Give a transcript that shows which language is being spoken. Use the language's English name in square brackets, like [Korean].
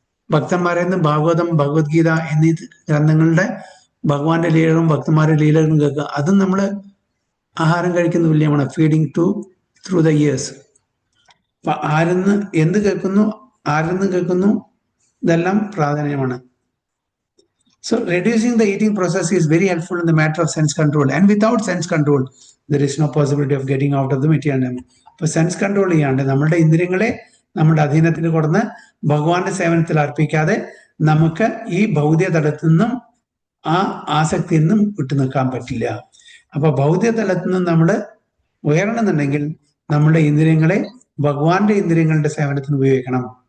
[Malayalam] ഭക്തന്മാരെ നിന്ന് ഭാഗവതം, ഭഗവത്ഗീത എന്നീ ഗ്രന്ഥങ്ങളുടെ ഭഗവാന്റെ ലീലകളും ഭക്തന്മാരുടെ ലീലകളും കേൾക്കുക. അതും നമ്മൾ ആഹാരം കഴിക്കുന്ന തുല്യമാണ്. [English] Feeding through the ears. [Malayalam] അപ്പൊ ആരെന്ന് എന്ത് കേൾക്കുന്നു, ആരെന്ന് കേൾക്കുന്നു, ഇതെല്ലാം പ്രാധാന്യമാണ്. [English] So reducing the eating process is very helpful in the matter of sense control. And without sense control, there is no possibility of getting out of the material. [Malayalam] അപ്പൊ sense control ചെയ്യാണ്ട് നമ്മളുടെ ഇന്ദ്രിയങ്ങളെ നമ്മുടെ അധീനത്തിന് കൊടുന്ന് ഭഗവാന്റെ സേവനത്തിൽ അർപ്പിക്കാതെ നമുക്ക് ഈ ഭൗതിക തലത്തിൽ നിന്നും ആ ആസക്തിയിൽ നിന്നും വിട്ടു നിൽക്കാൻ പറ്റില്ല. അപ്പൊ ഭൗതിക തലത്തിൽ നിന്നും നമ്മൾ ഉയരണമെന്നുണ്ടെങ്കിൽ നമ്മുടെ ഇന്ദ്രിയങ്ങളെ ഭഗവാന്റെ ഇന്ദ്രിയങ്ങളുടെ സേവനത്തിന് ഉപയോഗിക്കണം.